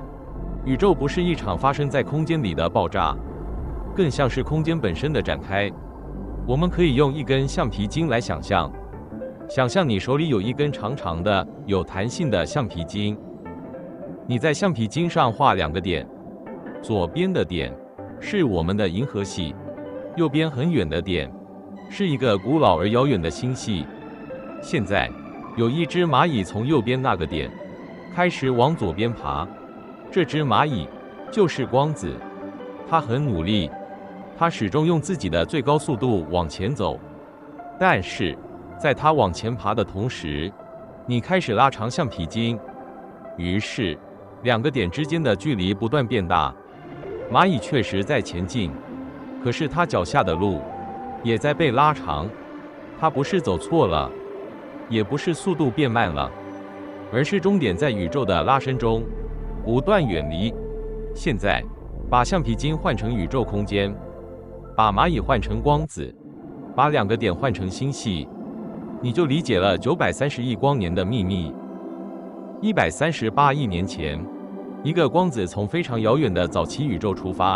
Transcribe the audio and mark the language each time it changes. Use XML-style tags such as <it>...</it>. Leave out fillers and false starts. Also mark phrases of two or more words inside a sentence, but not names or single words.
<zh>宇宙不是一場發生在空間裡的爆炸，更像是空間本身的展開。我們可以用一根橡皮筋來想象，想象你手裡有一根長長的、有彈性的橡皮筋，你在橡皮筋上畫2個點，左邊的點是我們的銀河系，右邊很遠的點是一個古老而遙遠的星系。現在，有一隻螞蟻從右邊那個點開始往左邊爬，這隻螞蟻就是光子，它很努力，它始終用自己的最高速度往前走。但是，在它往前爬的同時，你開始拉長橡皮筋，於是2個點之間的距離不斷變大。螞蟻確實在前進，可是它腳下的路也在被拉長。它不是走錯了，也不是速度變慢了，而是終點在宇宙的拉伸中不斷遠離。現在，把橡皮筋換成宇宙空間，把螞蟻換成光子，把2個點換成星系，你就理解了930億光年的秘密。138億年前，一個光子從非常遙遠的早期宇宙出發。</zh>